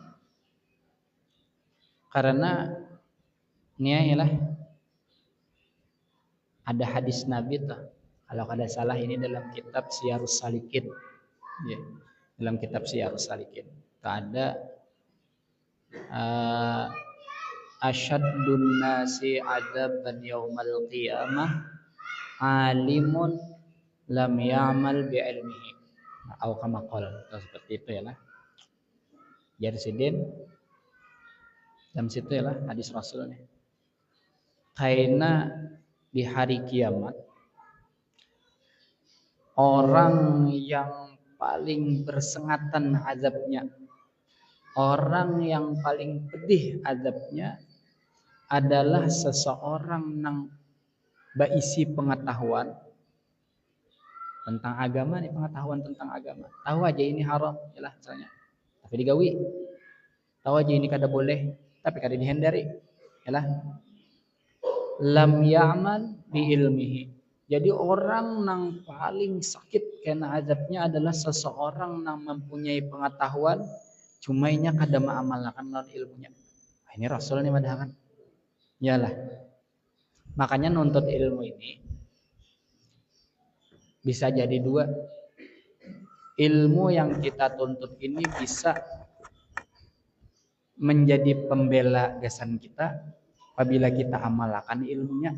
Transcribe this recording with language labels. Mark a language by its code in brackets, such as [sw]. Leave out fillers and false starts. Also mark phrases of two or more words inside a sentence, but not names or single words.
[bjn] Karena yalah ada hadis Nabi tuh. Kalau kada salah ini dalam kitab Siyarus Salikin. Ya, dalam kitab Siyarus Salikin. Itu ada [ar] أشد الناس عذابا يوم القيامة عالم لم يعمل بعلمه. [bjn] Atau [ar] كما قال, [bjn] seperti itu ya lah. Jadi sidin dalam situ ya lah hadis Rasul nih. Karena di hari kiamat orang yang paling bersengatan azabnya, orang yang paling pedih azabnya adalah seseorang yang berisi pengetahuan tentang agama nih, pengetahuan tentang agama. Tahu aja ini haram, yalah misalnya. Tapi digawi. Tahu aja ini kada boleh, tapi kada dihindari. Yalah. [ar] لم يعمل بعلمه. [bjn] Jadi orang yang paling sakit karena azabnya adalah seseorang yang mempunyai pengetahuan cuma inya kada mengamalkan lawan ilmunya. Nah, ini Rasul nih madahakan. Yalah. Makanya nuntut ilmu ini bisa jadi dua. Ilmu yang kita tuntut ini bisa menjadi pembela gasan kita apabila kita amalkan ilmunya.